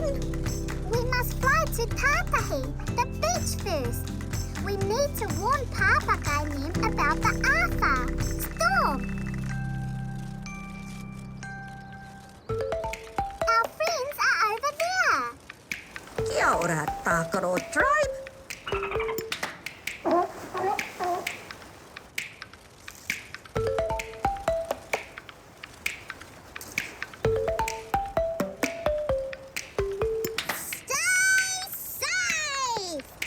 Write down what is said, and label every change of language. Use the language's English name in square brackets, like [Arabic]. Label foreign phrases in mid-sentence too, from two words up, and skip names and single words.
[English] We must fly to Tātahi, the beach first. We need to warn Pāpakai about the Arthur storm. Our friends are over there. [Māori] Kia ora, Tākaro Tribe. [English] Stay safe!